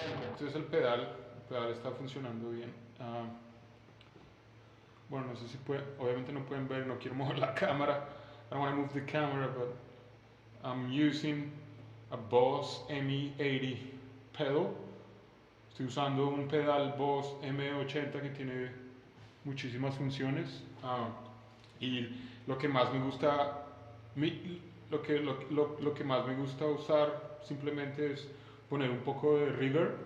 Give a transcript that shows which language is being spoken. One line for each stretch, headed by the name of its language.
Spanish: Entonces el pedal está funcionando bien. Bueno, no sé si obviamente no pueden ver, no quiero mover la cámara.
English: I don't want to move the camera, but I'm using a Boss ME80 pedal.
Spanish: Estoy usando un pedal Boss M80 que tiene muchísimas funciones. Y lo que más me gusta, lo que más me gusta usar simplemente es poner un poco de reverb.